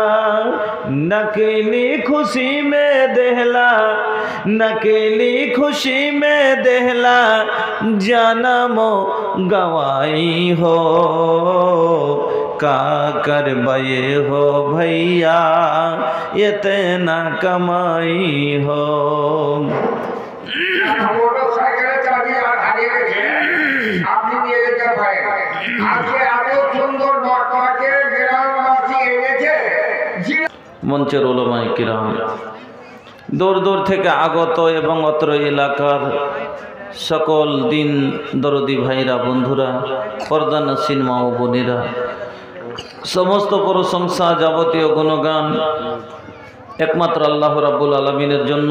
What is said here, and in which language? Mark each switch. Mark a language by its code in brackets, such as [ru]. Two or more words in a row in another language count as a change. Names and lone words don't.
[bho] नकली खुशी में देहला, नकली खुशी में देहला, जन्मो गवाई हो। का करवाए हो भैया इतना कमाई हो। [bn] মোটরসাইকেলে চাবি হারিয়ে গেছে, আপনি নিয়ে যেতে পারেন। আজকে এত সুন্দর বক্তাকে গ্রামবাসী এনেছে। মঞ্চের উলামায়ে কিরাম, দূর দূর থেকে আগত এবং অত্র এলাকার সকল দিন দরদি ভাইরা, বন্ধুরা, পর্দানসীন মা ও বোনেরা, সমস্ত প্রশংসা যাবতীয় গুণগান একমাত্র আল্লাহ রাব্বুল আলামিনের জন্য।